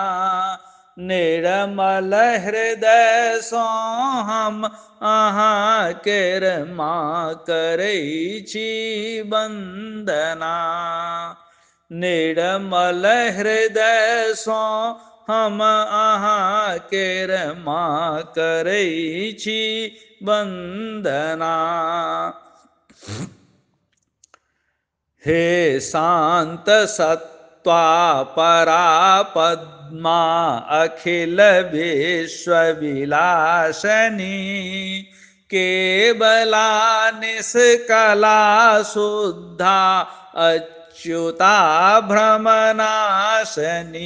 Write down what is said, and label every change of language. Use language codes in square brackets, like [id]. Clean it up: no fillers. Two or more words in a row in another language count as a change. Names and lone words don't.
[mai] निर्मल हृदय सँ हम अहाँ केर माँ करै छी वंदना। निर्मल हृदय सँ हम अहाँ केर माँ करै छी वंदना। [sa] हे शांत सत्वा परा पद्मा अखिल विश्व विलासनी। केवला निष्कला शुद्धा अच्युता भ्रमनाशनी।